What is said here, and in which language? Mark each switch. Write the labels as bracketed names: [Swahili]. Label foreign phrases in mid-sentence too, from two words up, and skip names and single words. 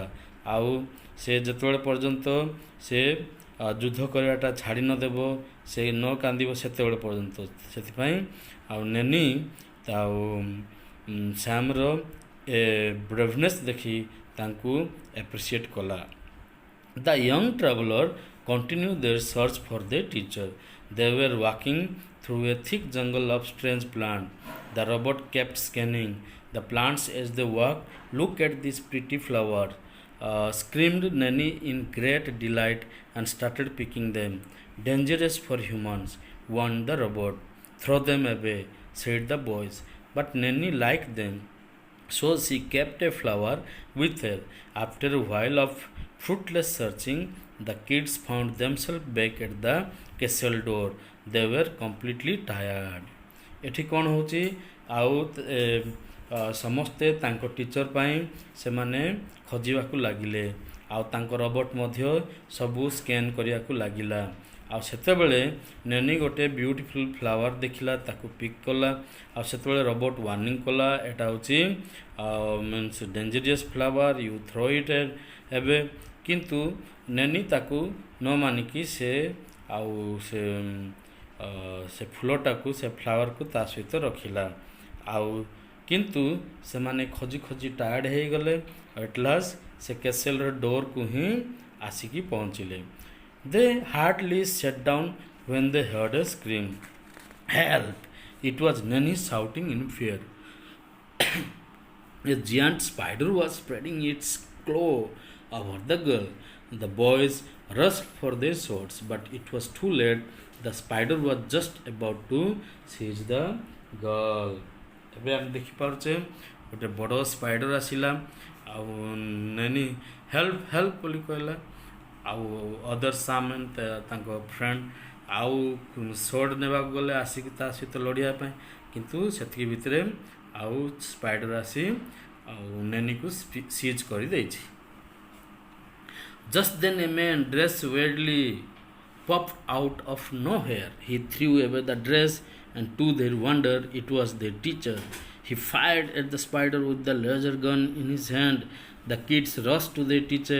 [Odia] ଆଉ ସେ ଯେତେବେଳେ ପର୍ଯ୍ୟନ୍ତ ସେ ଯୁଦ୍ଧ କରିବାଟା ଛାଡ଼ି ନଦେବ, ସେ ନ କାନ୍ଦିବ ସେତେବେଳେ ପର୍ଯ୍ୟନ୍ତ. ସେଥିପାଇଁ ଆଉ ନେନି ଆଉ ସାମ୍ର ଏ ବ୍ରେଭନେସ୍ ଦେଖି ତାଙ୍କୁ ଆପ୍ରିସିଏଟ୍ କଲା. [English] The young traveler continued their search for their teacher. They were walking through a thick jungle of strange plants. The robot kept scanning the plants as they walked. Look at this pretty flower, screamed Nanny in great delight and started picking them. Dangerous for humans, warned the robot. Throw them away, said the boys. But Nanny liked them, so she kept a flower with her. After a while of fruitless searching, the kids found themselves back at the castle door. They were completely tired. [Odia] ଏଠି କ'ଣ ହେଉଛି, ଆଉ ସମସ୍ତେ ତାଙ୍କ ଟିଚର ପାଇଁ ସେମାନେ ଖୋଜିବାକୁ ଲାଗିଲେ. ଆଉ ତାଙ୍କ ରବଟ ମଧ୍ୟ ସବୁ ସ୍କାନ୍ କରିବାକୁ ଲାଗିଲା. ଆଉ ସେତେବେଳେ ନେନି ଗୋଟେ [English] beautiful flower [Odia] ଦେଖିଲା, ତାକୁ ପିକ୍ କଲା. ଆଉ ସେତେବେଳେ ରବଟ ୱାର୍ଣ୍ଣିଂ କଲା, ଏଇଟା ହେଉଛି ମିନ୍ସ [English] dangerous flower, you throw it [Odia] ଏବେ. କିନ୍ତୁ ନେନି ତାକୁ ନ ମାନିକି ସେ ଆଉ ସେ ଫୁଲଟାକୁ, ସେ ଫ୍ଲାୱାରକୁ ତା ସହିତ ରଖିଲା. ଆଉ କିନ୍ତୁ ସେମାନେ ଖୋଜି ଖୋଜି ଟାୟାର୍ଡ଼ ହେଇଗଲେ. [English] at last [Odia] ସେ କ୍ୟାସେଲର ଡୋରକୁ ହିଁ ଆସିକି ପହଞ୍ଚିଲେ. [English] They hardly sat down when they heard a scream. Help! It was Nanny shouting in fear. A giant spider was spreading its claw over the girl. The boys rushed for their swords, but it was too late. The spider was just about to seize the girl. [Odia] ଏବେ ଆମେ ଦେଖିପାରୁଛେ ଗୋଟେ ବଡ଼ ସ୍ପାଇଡର ଆସିଲା ଆଉ ନେନି [English] help help [Odia] ବୋଲି କହିଲା ଆଉ ଅଦର ସାମାନ ତାଙ୍କ ଫ୍ରେଣ୍ଡ ଆଉ ସୋର୍ଡ଼ ନେବାକୁ ଗଲେ ଆସିକି ତା ସହିତ ଲଢ଼ିବା ପାଇଁ କିନ୍ତୁ ସେତିକି ଭିତରେ ଆଉ ସ୍ପାଇଡର ଆସି ଆଉ ନେନିକୁ ସିଜ୍ କରିଦେଇଛି. [English] Just then a man dressed weirdly popped out of nowhere. He threw away the dress, and to their wonder, it was their teacher. He fired at the spider with the laser gun in his hand. The kids rushed to their teacher.